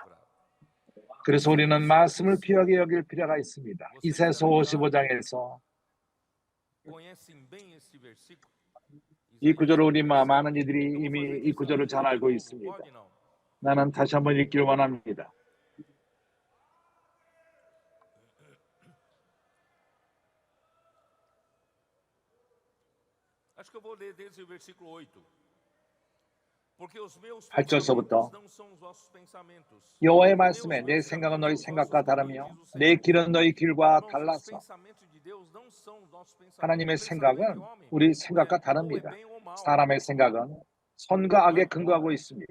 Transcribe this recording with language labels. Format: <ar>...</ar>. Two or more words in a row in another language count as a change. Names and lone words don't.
<ko>그래서 우리는 말씀을 귀하게 여길 필요가 있습니다. 이사야서 55장에서 이 구절을 우리 많은 이들이 이미 이 구절을 잘 알고 있습니다. 나는 다시 한번 읽기를 원합니다.</ko> <pt>Acho que eu vou ler desde o versículo 8.</pt> <ko>(8절서부터) 여호와의 말씀에 내 생각은 너희 생각과 다르며 내 길은 너희 길과 달라서. 하나님의 생각은 우리 생각과 다릅니다. 사람의 생각은 선과 악에 근거하고 있습니다.</ko>